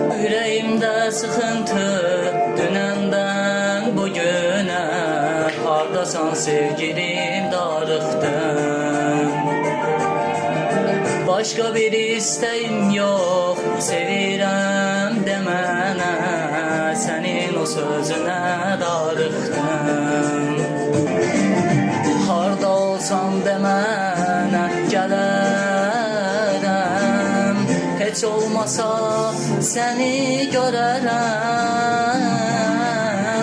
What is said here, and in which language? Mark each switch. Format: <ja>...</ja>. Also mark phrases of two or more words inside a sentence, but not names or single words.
<tr>Yüreğimde sıkıntı dünenden bugüne.</tr> <az>Hardasan sevgilim darıxdım.</az> <tr>Başka bir isteğim yok,</tr> <az>sevirəm demənə. Sənin o sözünə darıxdım. Harda olsam demənə gələrəm. Heç olmasa səni görərəm.</az>